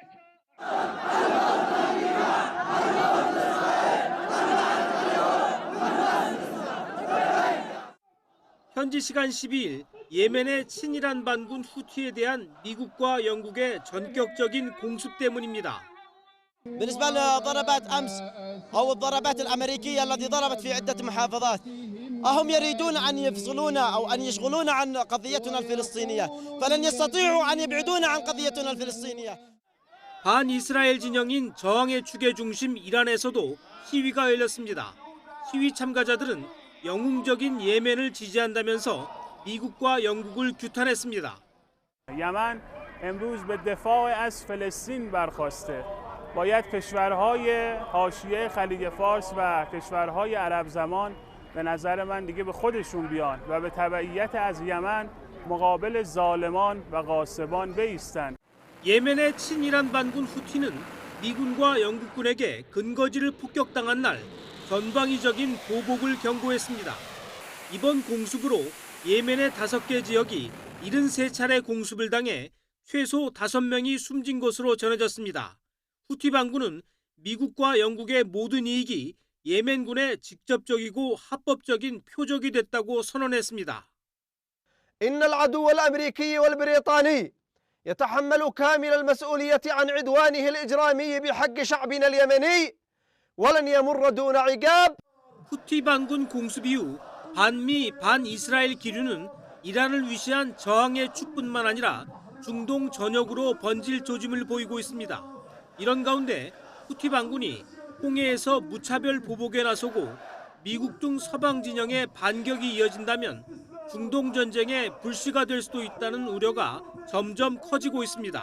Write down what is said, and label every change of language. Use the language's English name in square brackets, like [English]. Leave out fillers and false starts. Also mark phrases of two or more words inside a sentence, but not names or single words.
[Korean] 현지 시간 12일 예멘의 친이란 반군 후티에 대한 미국과 영국의 전격적인 공습 때문입니다. [Arabic] بالنسبة لضربات أمس أو الضربات الأمريكية التي ضربت في عدة محافظات هم يريدون أن يفصلونا أو أن يشغلونا عن قضيتنا الفلسطينية فلن يستطيعوا أن يبعدونا عن قضيتنا الفلسطينية. [Korean] 반이스라엘 진영인 저항의 축의 중심 이란에서도 시위가 열렸습니다. 시위 참가자들은 영웅적인 예멘을 지지한다면서 미국과 영국을 규탄했습니다. [Persian] یمن امروز به دفاع از فلسطین برخاسته. باید کشورهای حاشیه خلیج فارس و کشورهای عرب زمان به نظر من دیگه به خودشون بیان و به تبعیت از یمن مقابل ظالمان و غاصبان بایستند. [Korean] 예멘의 친이란 반군 후티는 미군과 영국군에게 근거지를 폭격당한 날 전방위적인 보복을 경고했습니다. 이번 공습으로 예멘의 5개 지역이 73차례 공습을 당해 최소 5명이 숨진 것으로 전해졌습니다. 후티 반군은 미국과 영국의 모든 이익이 예멘군의 직접적이고 합법적인 표적이 됐다고 선언했습니다. [Arabic] إن العدو الأمريكي والبريطاني يتحمل كامل المسؤولية عن عدوانه الإجرامي بحق شعبنا اليمني ولن يمر دون عقاب. [Korean] 후티 반군 공습 이후 반미 반이스라엘 기류는 이란을 위시한 저항의 축뿐만 아니라 중동 전역으로 번질 조짐을 보이고 있습니다. 이런 가운데 후티 반군이 홍해에서 무차별 보복에 나서고 미국 등 서방 진영의 반격이 이어진다면 중동 전쟁의 불씨가 될 수도 있다는 우려가 점점 커지고 있습니다.